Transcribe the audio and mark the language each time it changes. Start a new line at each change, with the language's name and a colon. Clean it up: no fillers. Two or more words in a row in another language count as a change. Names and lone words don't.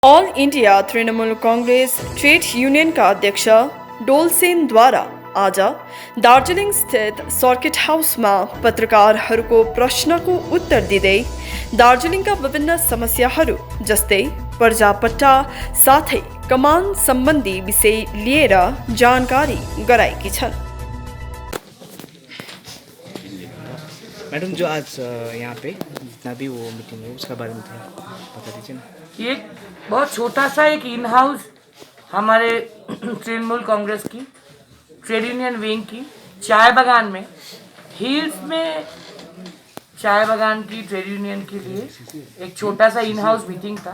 Nepali: ऑल इंडिया तृणमूल कांग्रेस ट्रेड यूनियन
Hindi: का अध्यक्ष
Nepali: डोल सेन द्वारा आज दार्जिलिङ स्थित सर्किट हाउसमा पत्रकारहरूको प्रश्नको उत्तर दिँदै दार्जिलिङका विभिन्न समस्याहरू जस्तै पर्जापट्टा साथै कमान सम्बन्धी विषय लिएर जानकारी गराएकी छन्।
Hindi: मैडम, जो आज यहाँ पे जितना भी वो मीटिंग है उसका बारे में थोड़ा बता दीजिए ना। ये बहुत छोटा सा एक
English: in house
Hindi: हमारे तृणमूल कांग्रेस की ट्रेड यूनियन विंग की चाय बागान में हिल्स में चाय बागान की ट्रेड यूनियन के लिए एक छोटा सा
English: in house
Hindi: मीटिंग था।